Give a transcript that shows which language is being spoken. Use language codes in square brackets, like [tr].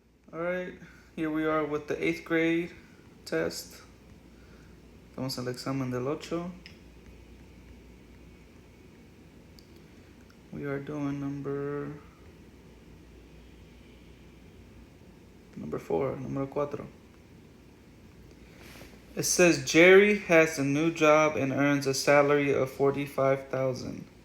[en] Alright, here we are with the 8th grade test. [es] Estamos en el examen del 8. [en] We are doing number 4, number 4. It says Jerry has a new job and earns a salary of $45,000.